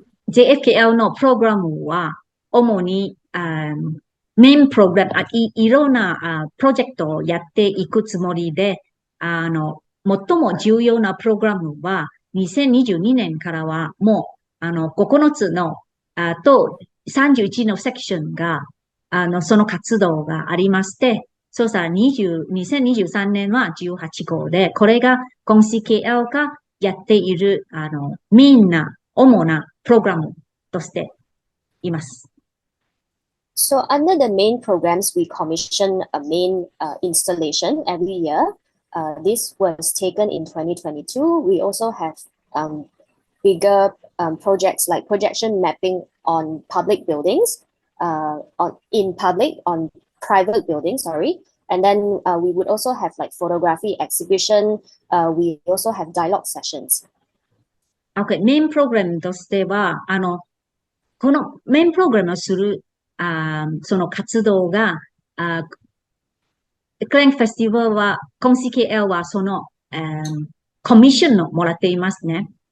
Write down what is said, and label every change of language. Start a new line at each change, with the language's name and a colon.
Japanese: JFKL のプログラムは、主に、メインプログラム、いろんなプロジェクトをやっていくつもりで、最も重要なプログラムは、2022年からはもう、9つの、と31のセクションが、その活動がありまして、そうさ、2023年は18号で、これが、コンシ KL がやっている、みんな、主なプログラムとしています。
English: So under the main programs, we commission a main installation every year. This was taken in 2022. We also have bigger projects like projection mapping on public buildings, on private buildings, sorry. And then we would also have like photography exhibition. We also have dialogue sessions.
Japanese: Okay, メインプログラムとしては、このメインプログラムをする、その活動が、クラングフェスティバルは、コンシ KL はその、コミッションをもらっていますね。